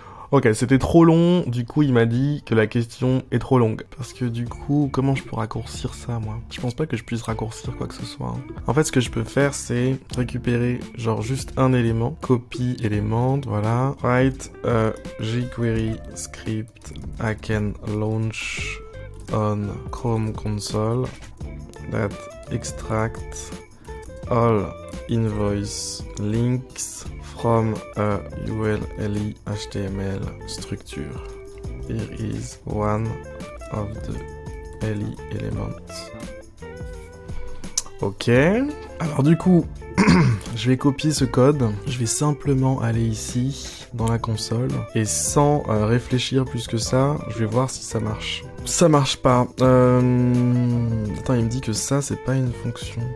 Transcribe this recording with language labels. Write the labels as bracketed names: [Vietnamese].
[French] Ok, c'était trop long, du coup il m'a dit que la question est trop longue. Parce que du coup, comment je peux raccourcir ça moi ? Je pense pas que je puisse raccourcir quoi que ce soit. En fait, ce que je peux faire, c'est récupérer genre juste un élément, copy élément, voilà. [English] Write a jQuery script I can launch on Chrome console that extracts all invoice links from a URL HTML structure. Here is one of the LI elements. [French] Ok. Alors du coup, je vais copier ce code. Je vais simplement aller ici, dans la console. Et sans réfléchir plus que ça, je vais voir si ça marche. Ça marche pas. Attends, il me dit que ça, c'est pas une fonction.